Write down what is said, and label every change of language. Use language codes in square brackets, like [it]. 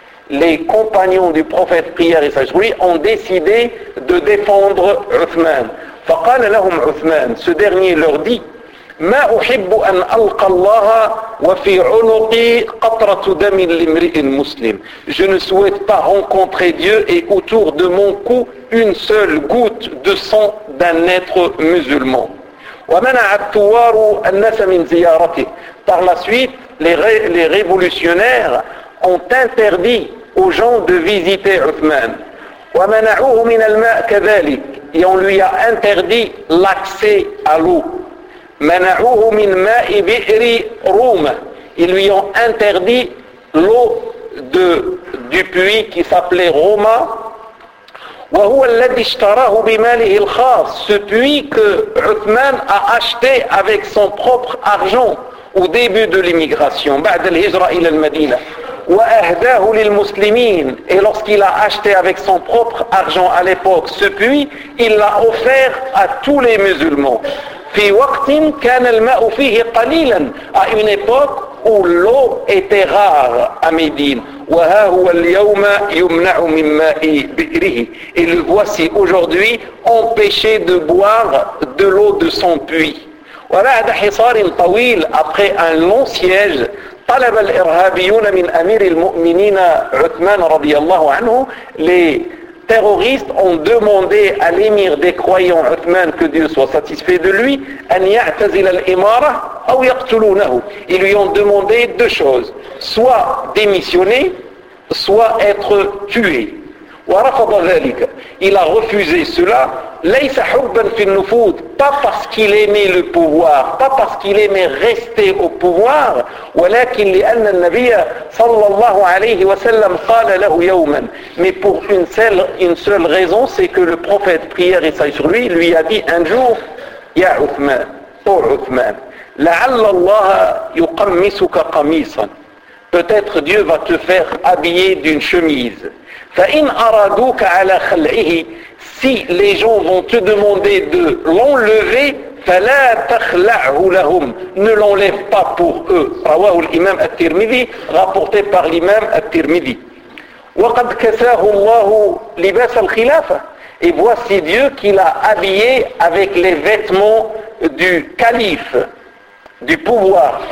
[fr] Les compagnons du prophète, prière et sagesse, ont décidé de défendre Uthman. [ar] فقال لهم عثمان, [fr] ce dernier leur dit, [ar] ما أحب أن ألقى الله وفي عنقي قطرة دم لامرئ مسلم. [fr] Je ne souhaite pas rencontrer Dieu et autour de mon cou une seule goutte de sang d'un être musulman. [ar] ومنع الثوار الناس من زيارته. [fr] Par la suite, les révolutionnaires ont interdit aux gens de visiter Uthman. [ar] ومنعوه من الماء كذلك. [fr] Et on lui a interdit l'accès à l'eau. [ar] منعوه من ماء بئر روم. [fr] Ils lui ont interdit l'eau du puits qui s'appelait Roma. [ar] وهو الذي اشتراه بماله الخاص. [fr] Ce puits que Uthman a acheté avec son propre argent au début de l'immigration. [ar] بعد الهجرة إلى المدينة. وأهداه للمسلمين. [fr] Et lorsqu'il a acheté avec son propre argent à l'époque ce puits, il l'a offert à tous les musulmans. [ar] في وقت كان الماء فيه قليلا. [fr] À une époque où l'eau était rare à Médine. [ar] وها هو اليوم يمنع من ماء بئره. [fr] Et le voici aujourd'hui empêché de boire de l'eau de son puits. [ar] وبعد حصار طويل. [fr] Après un long siège, [ar] طلب الإرهابيون من أمير المؤمنين عثمان رضي الله عنه. [fr] Les terroristes ont demandé à l'émir des croyants عثمان, que Dieu soit satisfait de lui, [ar] أن يعتزل الإمارة أو يقتلونه. [fr] Ils lui ont demandé deux choses, soit démissionner, soit être tué. [ar] ورفض ذلك. [fr] Il a refusé cela. [ar] ليس حبا في النفوذ. [fr] Pas parce qu'il aimait le pouvoir, pas parce qu'il aimait rester au pouvoir. [ar] ولكن لأن النبي صلى الله عليه وسلم قال له يوما. [fr] Mais pour une seule raison, c'est que le prophète, prière et sagesse sur lui, lui a dit un jour, يا عثمان, ô عثمان, [ar] لعل الله يقمصك قميصا. [fr] Peut-être Dieu va te faire habiller d'une chemise. [ar] فَإِنْ أَرَادُوكَ عَلَى خَلْعِهِ. [fr] Si les gens vont te demander de l'enlever, [ar] فَلَا تَخْلَعْهُ لَهُمْ. [fr] Ne l'enlève pas pour eux. [ar] رواه الإمام الترمذي, [fr] rapporté par l'imam الترمذي. [ar] وَقَدْ كَسَاهُ اللَّهُ لِبَاسَ الْخِلَافَةِ. [fr] Et voici Dieu qui l'a habillé avec les vêtements du calife, du pouvoir.